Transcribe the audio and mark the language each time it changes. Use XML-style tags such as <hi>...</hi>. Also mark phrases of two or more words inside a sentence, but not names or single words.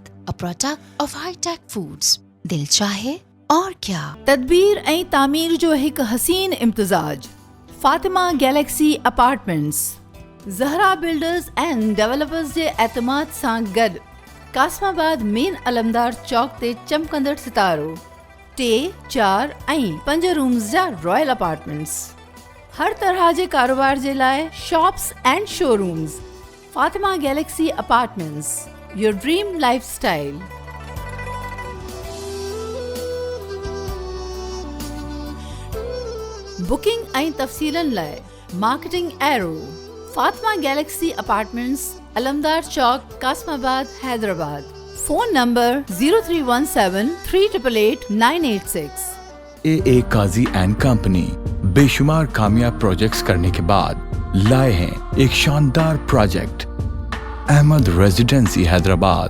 <en>A product of High Tech Foods.</en> <ur>دل چاہے اور کیا.</ur> <sd>تدبیر ऐं तामीर जो हिकु हसीन इम्तिज़ाज. फातिमा गैलेक्सी अपार्टमेंट्स ज़हरा</sd> <en>builders and developers</en> <sd>जे एतमाद सां गॾु कासमाबाद मेन अलमदार चौक ते चमकंदड़ सितारो 3, 4 ऐं 5 रूम्स जा</sd> <en>royal apartments.</en> <sd>हर तरह जे कारोबार जे लाइ</sd> <en>shops and showrooms. फातिमा गैलेक्सी अपार्टमेंट्स, your dream lifestyle.</en> <sd>बुकिंग ऐं तफ़सीलन लाइ मार्केटिंग एरो फातिमा गैलेक्सी अपार्टमेंट्स अलमदार चौक कासमाबाद हैदराबाद फ़ोन नंबर 0317388986</sd> <ur>AA قاضی اینڈ کمپنی بے شمار کامیاب پراجیکٹس کرنے کے بعد لائے ہیں ایک شاندار پراجیکٹ احمد ریزیڈنسی حیدرآباد.</ur>